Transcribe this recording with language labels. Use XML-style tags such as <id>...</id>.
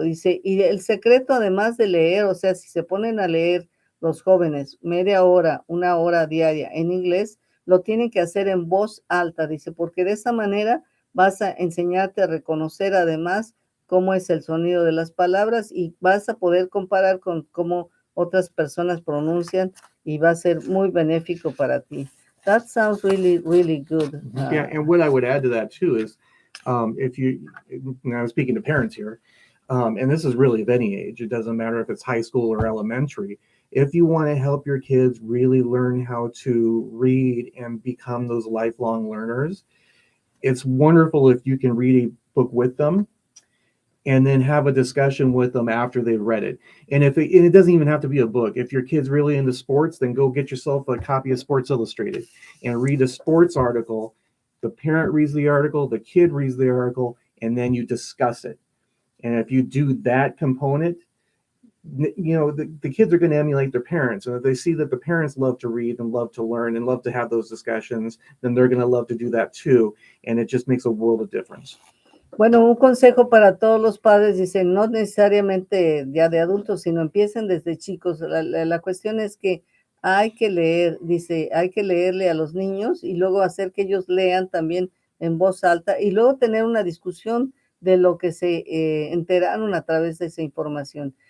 <es>Dice, y el secreto, además de leer, o sea, si se ponen a leer los jóvenes media hora, 1 hora diaria en inglés, lo tienen que hacer en voz alta, dice, porque de esa manera vas a enseñarte a reconocer además cómo es el sonido de las palabras, y vas a poder comparar con cómo otras personas pronuncian, y va a ser muy benéfico para ti.</es> <en>That sounds really, really good. Yeah, and what I would add to that too is, if you, and I'm speaking to parents here, and this is really of any age, it doesn't matter if it's high school or elementary, if you want to help your kids really learn how to read and become those lifelong learners, it's wonderful if you can read a book with them and then have a discussion with them after they've read it. And and it doesn't even have to be a book. If your kid's really into sports, then go get yourself a copy of Sports Illustrated and read a sports article. The parent reads the article, the kid reads the article, and then you discuss it. And if you do that component, the kids are going to emulate their parents. And if they see that the parents love to read and love to learn and love to have those discussions, then they're going to love to do that too. And it just makes a world of difference.</en> <es>Bueno, un consejo para todos los padres, dice, no necesariamente ya de adultos, sino empiecen desde chicos. La cuestión es que hay que leer, dice, hay que leerle a los niños y luego hacer que ellos lean también en voz alta, y luego tener una discusión de lo que se enteraron a través de esa información.</es>